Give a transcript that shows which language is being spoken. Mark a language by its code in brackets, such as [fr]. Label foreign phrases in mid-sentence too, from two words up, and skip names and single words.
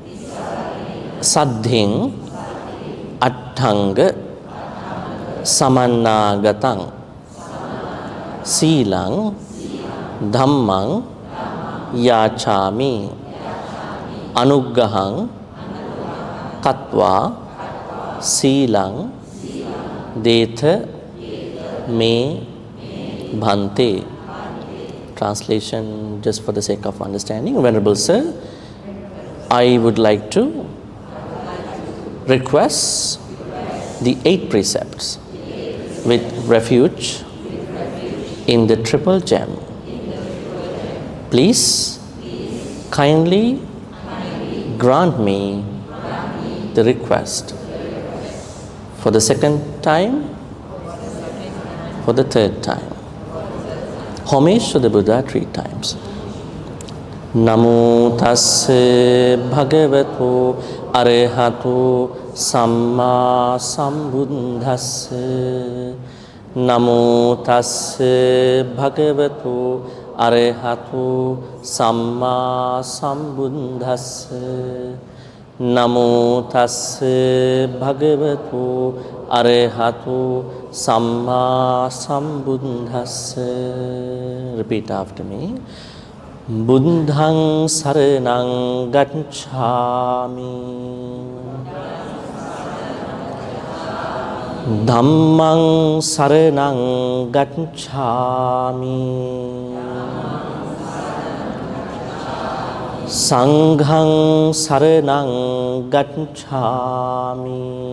[pi] saddhiṃ atthanga samannāgataṃ sīlaṃ dhammang yācāmi anuggahang katva sīlaṃ detha me bhante. [en] Translation just for the sake of understanding. Venerable Sir, I would like to request the 8 precepts with refuge in the triple gem. Please kindly grant me the request for the second time, for the third time. Homage to the Buddha 3 times. [pi] Namo tassa bhagavato arahato samma sambuddhassa. Namo tassa bhagavato arahato samma sambuddhassa. Namo tassa bhagavato arahato samma sambuddhassa. [en] Repeat after me. [pi] Buddhaṃ saraṇaṃ gacchāmi. Dhammaṃ saraṇaṃ gacchāmi. Saṅghaṃ saraṇaṃ gacchāmi.